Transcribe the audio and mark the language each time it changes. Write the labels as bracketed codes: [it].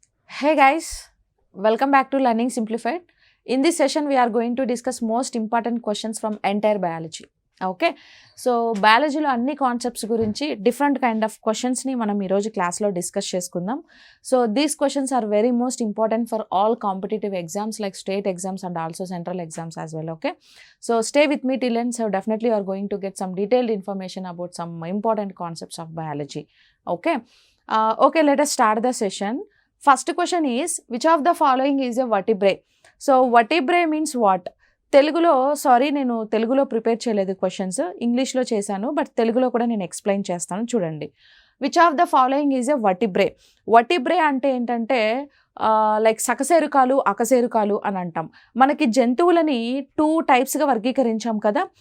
[en] Hey guys, welcome back to Learning Simplified. In this session, we are going to discuss most important questions from entire biology. Okay, so [te] biologyలో అన్ని concepts గురించి different kind of క్వశ్చన్స్ని మనం ఈరోజు క్లాస్లో discuss చేసుకుందాం. [en] So these questions are very most important for all competitive exams like state exams and also central exams as well. Okay, so stay with me till end. So definitely you are going to get some detailed information about some important concepts of biology. Okay, okay, let us start the session. First question is, which of the following is a vertebrate? So vertebrate means what? [te] తెలుగులో నేను తెలుగులో prepare చేయలేదు questions, ఇంగ్లీష్లో చేశాను, but తెలుగులో కూడా నేను explain చేస్తాను చూడండి. [en] Which of the following is a vertebrae. Vertebrae [te] అంటే ఏంటంటే [en] like [te] సకశేరుకాలు అకశేరుకాలు అని అంటాం. మనకి జంతువులని 2 టైప్స్గా వర్గీకరించాం కదా.